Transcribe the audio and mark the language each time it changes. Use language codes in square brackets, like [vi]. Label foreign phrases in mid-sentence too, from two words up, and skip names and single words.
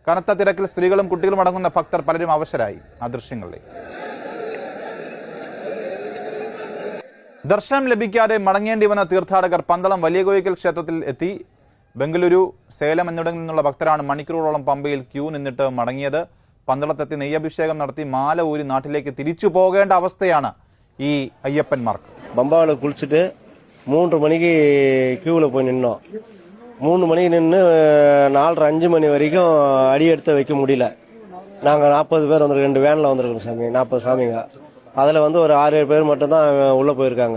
[ml] കനത്ത തിരക്കിൽ സ്ത്രീകളും കുട്ടികളും അടങ്ങുന്ന ഭക്തർ പലരും അവശരായി. ആ ദൃശ്യങ്ങളിലെ ദർശനം ലഭിക്കാതെ മടങ്ങേണ്ടി വന്ന തീർത്ഥാടകർ പന്തളം വലിയ കോയിക്കൽ ക്ഷേത്രത്തിൽ എത്തി. ബംഗളൂരു, സേലം എന്നിവിടങ്ങളിൽ നിന്നുള്ള ഭക്തരാണ് മണിക്കൂറുകളോളം പമ്പയിൽ ക്യൂ നിന്നിട്ട് മടങ്ങിയത്. പന്തളത്തെത്തി നെയ്യഭിഷേകം നടത്തി മാല ഊരി നാട്ടിലേക്ക് തിരിച്ചു പോകേണ്ട അവസ്ഥയാണ് ഈ അയ്യപ്പന്മാർക്ക്. [ta] பம்பாவில் குளிச்சுட்டு 3 மணிக்கு கியூவில் போய் நின்னோம். 3 மணிக்கு நின்று 4:30-5 மணி வரைக்கும் அடி எடுத்து வைக்க முடியல. நாங்கள் 40 பேர் வந்திருக்கோம், 2 வேனில் வந்திருக்கோம் சாமி, 40 சாமிங்க. அதில் வந்து ஒரு 6-7 பேர் மட்டும்தான் உள்ளே போயிருக்காங்க.